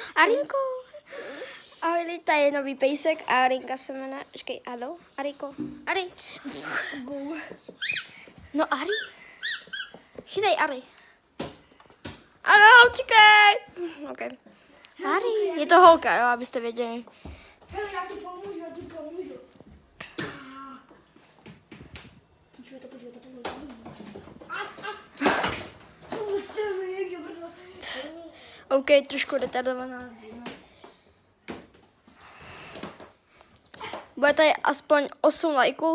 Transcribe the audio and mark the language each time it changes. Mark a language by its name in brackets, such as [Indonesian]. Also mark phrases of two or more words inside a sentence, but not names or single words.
[Czech] Arinko. Ahoj, tady je nový pejsek a Arinka se jmenuje. Počkej, halo, Ariko. Ari. No Ari. Chytaj Ari. Ano, utíkej. Okay. Ari, je to holka, jo, abyste věděli. Hele, já ti pomůžu. [Slovak] Počuj to. [Czech] OK, trošku retardovaná. Bude tady aspoň 8 lajků.